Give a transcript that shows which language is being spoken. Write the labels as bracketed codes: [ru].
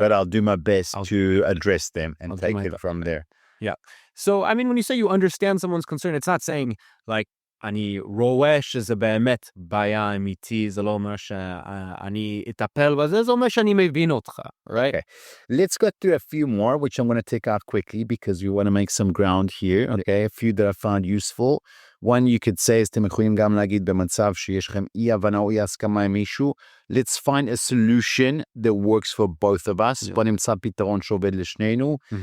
[en] But I'll do my best to address them and take it from there. Yeah. So, I mean, when you say you understand someone's concern, it's not saying, like, [he] אני רואה שזה באמת בעיה אמיתי, זה לא אומר שאני אטפל בזה, זה אומר שאני מבין אותך, right? [en] Okay. Let's go through a few more, which I'm going to take out quickly because we want to make some ground here, okay? A few that I found useful. One you could say, [he] אתם יכולים גם להגיד במצב שיש לכם אי הבנה או אי הסכמה עם מישהו, [en] let's find a solution that works for both of us. [he] בוא נמצא פתרון שעובד לשנינו.